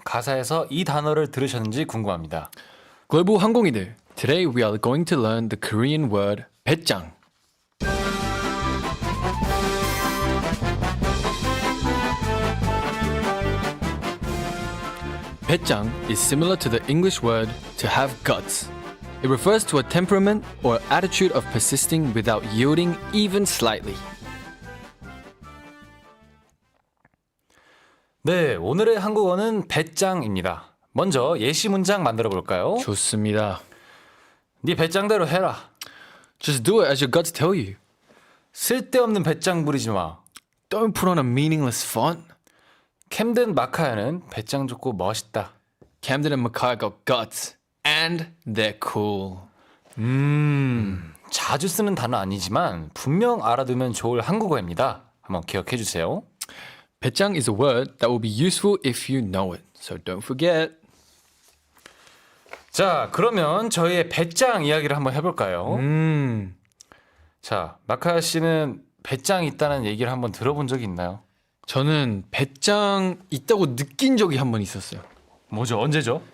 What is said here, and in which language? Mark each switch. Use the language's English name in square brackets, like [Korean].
[Korean] 가사에서 이 단어를 들으셨는지 궁금합니다. 글로벌 항공이들 [English] Today we are going to learn the Korean word 배짱. 배짱 is similar to the English word to have guts. It refers to a temperament or attitude of persisting without yielding even slightly. [Korean] 네, 오늘의 한국어는 배짱입니다. 먼저 예시 문장 만들어 볼까요? 좋습니다. 네 배짱대로 해라. [English] Just do it as your guts tell you. [Korean] 쓸데없는 배짱 부리지 마. [English] Don't put on a meaningless front. [Korean] 캠든 마카야는 배짱 좋고 멋있다. [English] Camden and Mackay got guts. And they're cool. [Korean] 자주 쓰는 단어 아니지만 분명 알아두면 좋을 한국어입니다. 한번 기억해 주세요. [English] 배짱 is a word that will be useful if you know it. So don't forget. [Korean] 자, 그러면 저희의 배짱 이야기를 한번 해볼까요? 자, 마카야 씨는 배짱 있다는 얘기를 한번 들어본 적이 있나요? 저는 배짱 있다고 느낀 적이 한 번 있었어요. 뭐죠? 언제죠?